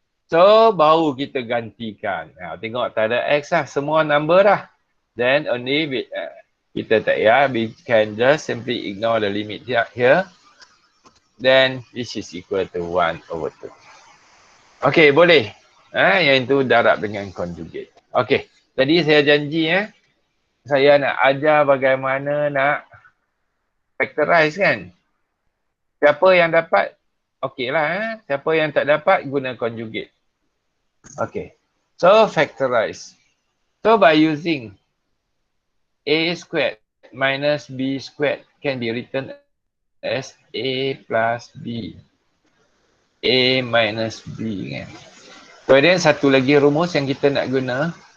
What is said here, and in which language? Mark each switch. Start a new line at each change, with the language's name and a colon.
Malay: So, baru kita gantikan. Tengok, tak ada x lah. Semua number lah.
English: Then only
Malay: kita tak
English: we can just simply ignore the limit here. Then this is equal to 1 over 2.
Malay: Okay, boleh. Yang itu darab dengan conjugate. Okay, tadi saya janji saya nak ajar bagaimana nak factorize kan. Siapa yang dapat, okey lah. Siapa yang tak dapat, guna conjugate.
English: Okay. So, factorize. So, by using A squared minus B squared can be written as A plus B.
Malay: A minus B kan. Kemudian satu lagi rumus yang kita nak guna.